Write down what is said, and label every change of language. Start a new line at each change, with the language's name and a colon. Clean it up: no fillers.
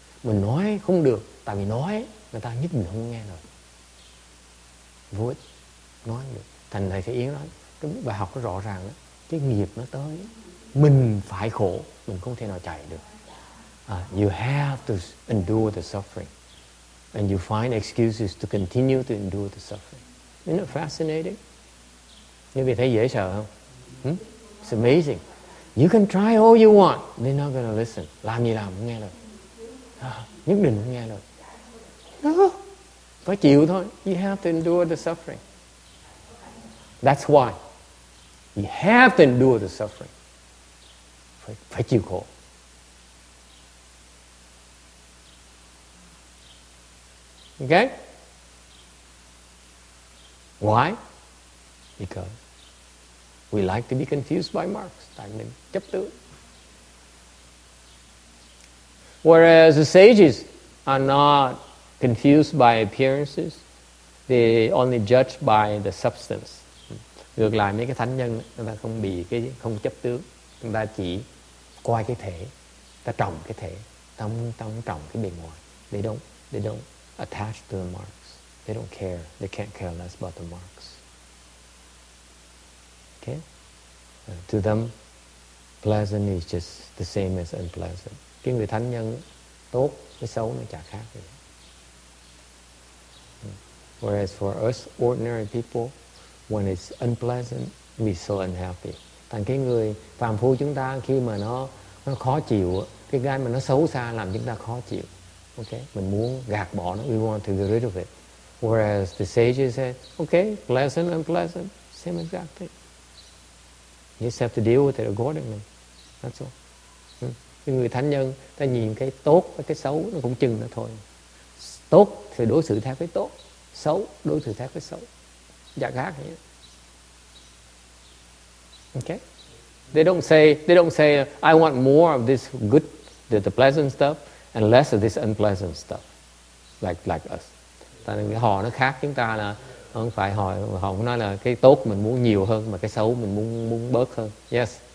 Vietnamese: Mình nói không được, tại vì nói người ta nhất mình không nghe rồi, vô ích, nói không được. Thành thầy Thế Yến nói cái bài học nó rõ ràng đó, cái nghiệp nó tới mình phải khổ, mình không thể nào chạy được.
English: You have to endure the suffering and you find excuses to continue to endure the suffering. Isn't it fascinating?
Vietnamese: Như vậy thấy dễ sợ không?
English: It's amazing. You can try all you want, they're not going to listen.
Vietnamese: Làm gì làm không nghe lời. Nhất định không nghe lời. No. Phải chịu thôi.
English: You have to endure the suffering. That's why. You have to endure the suffering.
Vietnamese: Phải chịu khổ.
English: Okay? Why? Because we like to be confused by marks.
Vietnamese: Tại mình chấp tướng.
English: Whereas the sages are not confused by appearances. They only judge by the substance.
Vietnamese: Ngược lại mấy cái thánh nhân, người ta không chấp tướng. Người ta chỉ coi cái thể, ta trồng cái thể. ta không trọng cái bề ngoài.
English: They don't attach to the marks. They don't care. They can't care less about the marks. Okay? To them, pleasant is just the same as unpleasant.
Vietnamese: Cái người thánh nhân tốt, cái xấu nó chả khác gì.
English: Whereas for us ordinary people, when it's unpleasant, we're so unhappy.
Vietnamese: Thành cái người phàm phu chúng ta khi mà nó khó chịu, cái mà nó xấu xa làm chúng ta khó chịu.
English: Okay?
Vietnamese: Mình muốn gạt bỏ nó,
English: we want to get rid of it. Whereas the sages say, okay, pleasant, unpleasant, same exact thing. You just have to deal with it accordingly. That's all.
Vietnamese: Cái người thánh nhân, ta nhìn cái tốt và cái xấu nó cũng chừng nó thôi. Tốt thì đối xử theo cái tốt, xấu đối xử theo cái xấu. Dạ khác vậy. Okay?
English: They don't say I want more of this good, the pleasant stuff and less of this unpleasant stuff. Like us.
Vietnamese: Tại họ nó khác chúng ta là không phải họ không nói là cái tốt mình muốn nhiều hơn mà cái xấu mình muốn bớt hơn. Yes.